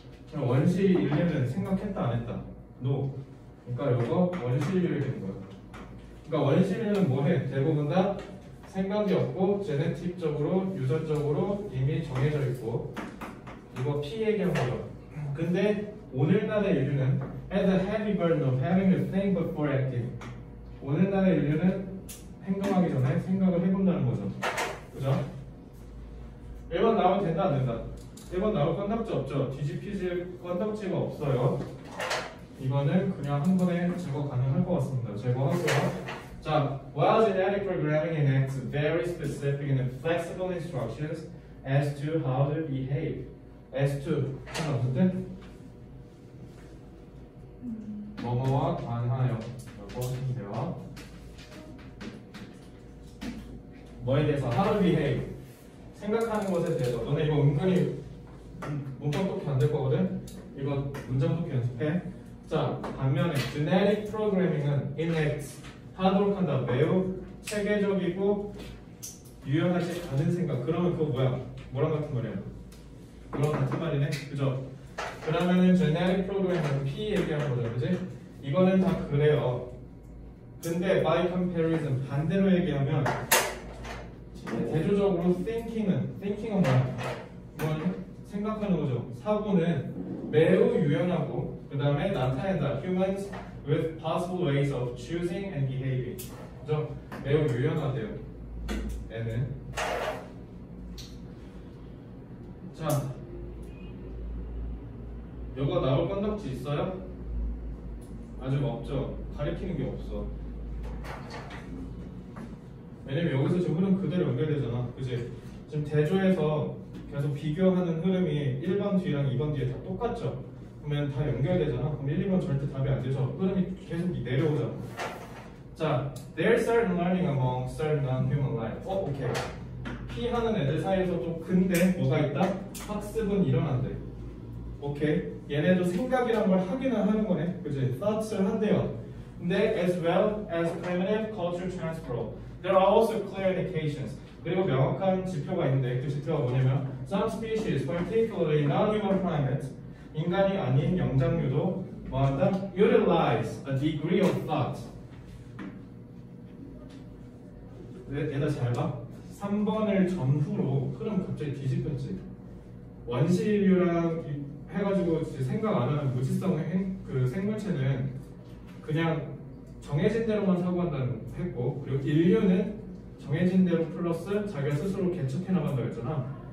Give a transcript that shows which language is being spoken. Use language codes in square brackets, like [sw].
[ko] 그럼 원시 인류는 생각했다 안 했다? No. 그러니까 이거 원시 인류에 되는 거야. 그러니까 원시인은 뭐해? 대부분 다 생각이 없고 제네틱적으로 유전적으로 이미 정해져 있고 이거 P 얘기한 거죠. 근데 오늘날의 인류는 [en] has a heavy burden of having to think before acting. [ko] 오늘날의 인류는 행동하기 전에 생각을 해본다는 거죠. 그죠? 1번 나오면 된다 안 된다? 1번 나올 건덕지 없죠? 뒤집히질 건덕지가 없어요. 이거는 그냥 한 번에 제거 가능할 것 같습니다. 제거하고요. [en] 자, while genetic programming enacts very specific and flexible instructions as to how to behave. [ko] as to 상관없는데 뭐뭐와 관하여 라고 하시면 돼요. 뭐에 대해서 [en] how to behave [ko] 생각하는 것에 대해서. 너네 이거 은근히 문법 독해 안 될 거거든? 이거 문장 독해 연습해. 자, 반면에 genetic programming은 enacts 하도록 한다. 매우 체계적이고 유연하지 않은 생각. 그러면 그거 뭐야? 뭐랑 같은 말이야? 그런 같은 말이네. 그죠? 그러면은 genetic programming은 P 얘기하는 거죠. 그지? 이거는 다 그래요. 근데 [en] by comparison [ko] 반대로 얘기하면 대조적으로 thinking은 뭐야? 이건 생각하는 거죠. 사고는 매우 유연하고 그 다음에 나타낸다. [en] humans with possible ways of choosing and behaving. [ko] 그죠? 매우 유연하대요. 얘는. 자, 요거 나올 건덕지 있어요? 아직 없죠? 가리키는 게 없어. 왜냐면 여기서 지금 흐름 그대로 연결되잖아. 그지? 지금 대조에서 계속 비교하는 흐름이 1번 뒤랑 2번 뒤에 다 똑같죠? 그러면 다 연결되잖아. 그럼 1, 2번 절대 답이 안 되죠. 흐름이 계속 내려오잖아. [en] 자, there's certain learning among certain non-human life. [ko] 오케이. P 하는 애들 사이에서 좀 근데 뭐가 있다? 학습은 일어난대. 오케이. 얘네도 생각이란 걸 하기는 하는 거네. 그지? thoughts를 한대요. [en] 근데 as well as primitive culture transfer, there are also clear indications. [ko] 그리고 명확한 지표가 있는데 그 지표가 뭐냐면 [en] some species, particularly non-human primates, [ko] 인간이 아닌 영장류도 뭐한다? [en] utilize a degree of thought. [ko] 얘들 잘 봐. 3번을 전후로 흐름 갑자기 뒤집혔지. 원시인류랑 해가지고 생각 안 하는 무지성 그 생물체는 그냥 정해진 대로만 사고한다는 했고, 그리고 인류는 정해진 대로 플러스 자기가 스스로 개척해 나간다고 했잖아.